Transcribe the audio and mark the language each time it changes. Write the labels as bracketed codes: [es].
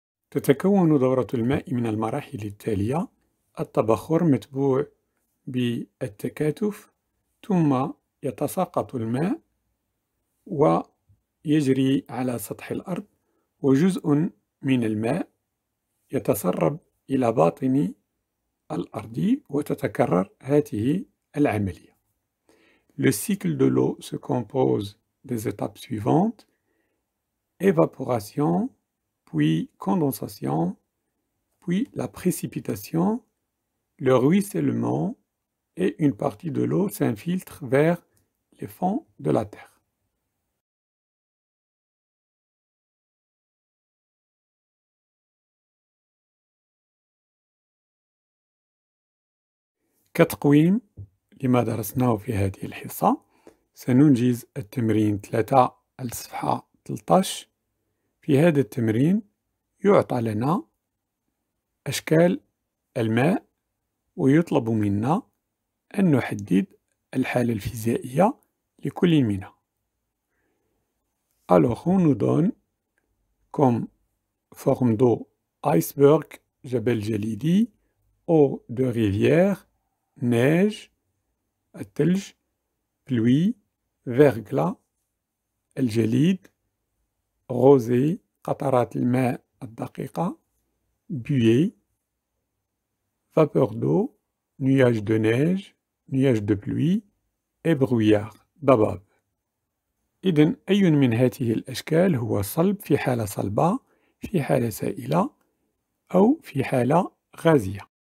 [ar] تتكون دورة الماء من المراحل التالية: التبخر متبوع بالتكاثف، ثم يتساقط الماء ويجري على سطح الأرض، وجزء من الماء يتسرب إلى باطن الأرض، وتتكرر هذه العملية. [fr] Le cycle de l'eau se compose des étapes suivantes: évaporation, puis condensation, puis la précipitation, le ruissellement, et une partie de l'eau s'infiltre vers les fonds de la terre. [ar] كتقويم لما درسناه في هذه الحصة سننجز التمرين 3 الصفحة 13. في هذا التمرين يعطى لنا أشكال الماء ويطلب منا أن نحدد الحالة الفيزيائية لكل منها. [fr] Alors on nous donne comme forme d'eau iceberg, جبل جليدي, eau de rivière, neige, الثلج, pluie, verglas, الجليد, rosée, [ar] قطرات الماء الدقيقة, [fr] buée, vapeur d'eau, nuage de neige, nuage de pluie et brouillard, ضباب. [ar] إذن أي من هذه الأشكال هو صلب في حالة صلبة، في حالة سائلة، أو في حالة غازية؟